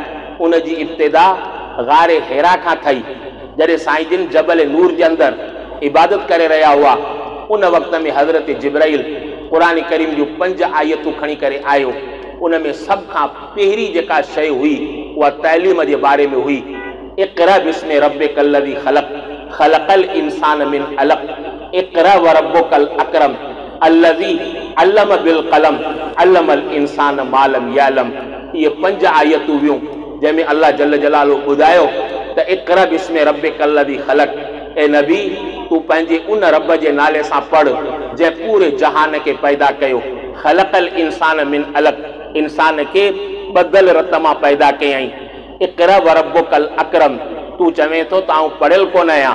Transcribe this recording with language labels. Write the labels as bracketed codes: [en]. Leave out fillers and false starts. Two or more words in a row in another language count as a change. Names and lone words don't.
[sd] उन जी इब्तिदा गारे हेरा खां थई। जॾहिं साईं जिन जबल नूर जे अंदरि इबादत करे रहिया हुआ, उन वक़्त में हज़रत जिब्राइल क़ुरान करीम जूं 5 आयतूं खणी करे आयो। उन में सभ खां पहिरीं जेका शइ हुई उहा तइलीम जे बारे में हुई। [ar] اقرأ باسم ربك الذي خلق خلق الإنسان من علق اقرأ وربك الأكرم الذي علم بالقلم علم الإنسان ما لم يعلم. [sd] इहे 5 आयतूं हुयूं जंहिंमें अल्लाह [ar] جل جلاله [sd] ॿुधायो त [ar] اقرأ باسم ربك الذي خلق, [sd] ए नबी तूं पंहिंजे उन रब जे नाले सां पढ़ जंहिं पूरे जहान खे पैदा कयो। [ar] خلق الإنسان من علق, [sd] इंसान खे ॿधल रत मां पैदा कयईं। [ar] اقرأ وربك الأكرم, [sd] तूं चवें थो त आउं पढ़ियल कोन आहियां।